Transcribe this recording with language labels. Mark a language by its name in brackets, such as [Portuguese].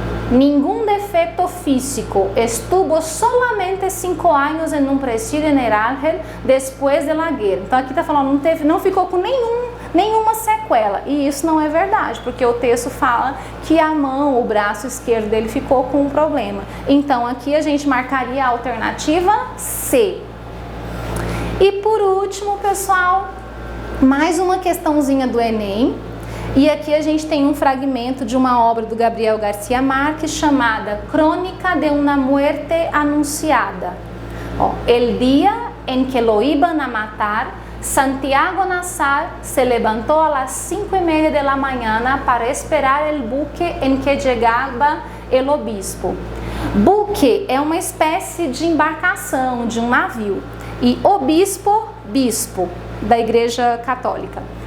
[Spanish] Ningún defecto físico, estuvo solamente 5 [Portuguese] anos em um [Spanish] presidio en Argel después de la guerra. [Portuguese] Então aqui está falando, não ficou com nenhuma sequela, e isso não é verdade, porque o texto fala que a mão, o braço esquerdo dele ficou com um problema. Então aqui a gente marcaria a alternativa C. E por último, pessoal, mais uma questãozinha do Enem. E aqui a gente tem um fragmento de uma obra do Gabriel Garcia Marques chamada Crônica de una muerte anunciada. [Spanish] El día en que lo iban a matar, Santiago Nassar se levantó a las 5:30 de la mañana para esperar el buque en que llegaba el obispo. [Portuguese] Buque é uma espécie de embarcação, de um navio. E obispo, bispo da Igreja Católica.